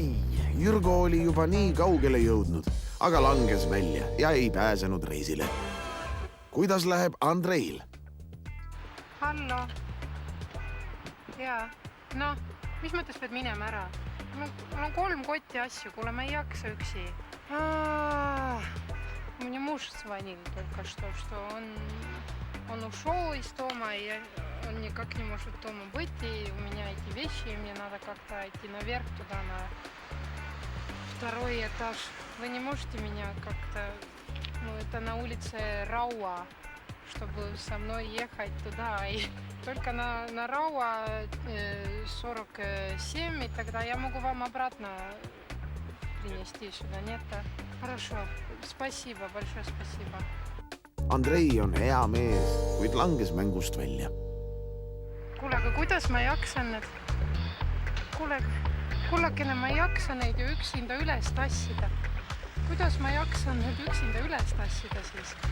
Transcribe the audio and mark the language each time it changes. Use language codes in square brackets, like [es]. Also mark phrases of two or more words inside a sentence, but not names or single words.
[et] Jürgo oli juba nii kaugele jõudnud, aga langes välja ja ei pääsenud reisile. Kuidas läheb Andreil? Hallo. Jaa. No, mis mõttes pead minema ära? Mul on 3 kotti asju, kuule, ma ei jaksa üksi. [ru] У меня муж звонил только что он ушел из дома, и он никак не может дома быть, и у меня эти вещи, и мне надо как-то идти наверх туда, на 2 этаж. Вы не можете меня как-то, это на улице Рауа, чтобы со мной ехать туда, и только на Рауа 47, и тогда я могу вам обратно принести сюда, нет? Хорошо, спасибо, большое спасибо. [et] Andrei on hea mees, kuid langes mängust välja. Kuule, aga kuidas ma jaksan need? Kullakene, ma ei jaksa neid ju üksinda üles tassida. Kuidas ma jaksan need üksinda üles tassida siis?